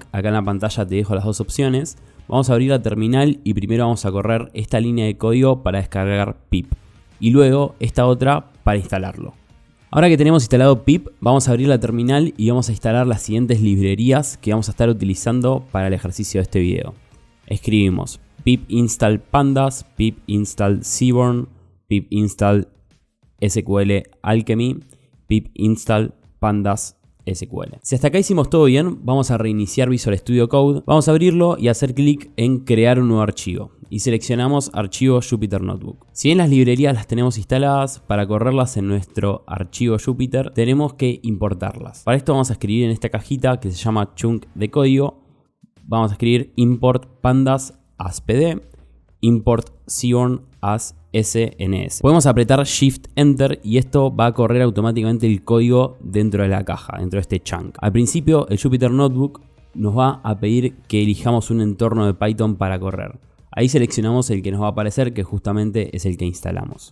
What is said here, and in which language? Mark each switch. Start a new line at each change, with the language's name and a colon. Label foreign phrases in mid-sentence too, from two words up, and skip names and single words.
Spanish: Acá en la pantalla te dejo las dos opciones. Vamos a abrir la terminal y primero vamos a correr esta línea de código para descargar pip y luego esta otra para instalarlo. Ahora que tenemos instalado pip, vamos a abrir la terminal y vamos a instalar las siguientes librerías que vamos a estar utilizando para el ejercicio de este video. Escribimos
English: pip install pandas, pip install seaborn, pip install SQL alchemy, pip install pandas SQL.
Spanish: Si hasta acá hicimos todo bien, vamos a reiniciar Visual Studio Code, vamos a abrirlo y hacer clic en crear un nuevo archivo y seleccionamos archivo Jupyter Notebook. Si bien las librerías las tenemos instaladas, para correrlas en nuestro archivo Jupyter tenemos que importarlas. Para esto vamos a escribir en esta cajita que se llama chunk de código, vamos a escribir
English: import pandas as pd, import seaborn as SNS.
Spanish: Podemos apretar
English: Shift Enter
Spanish: y esto va a correr automáticamente el código dentro de la caja, dentro de este chunk. Al principio el Jupyter Notebook nos va a pedir que elijamos un entorno de Python para correr. Ahí seleccionamos el que nos va a aparecer, que justamente es el que instalamos.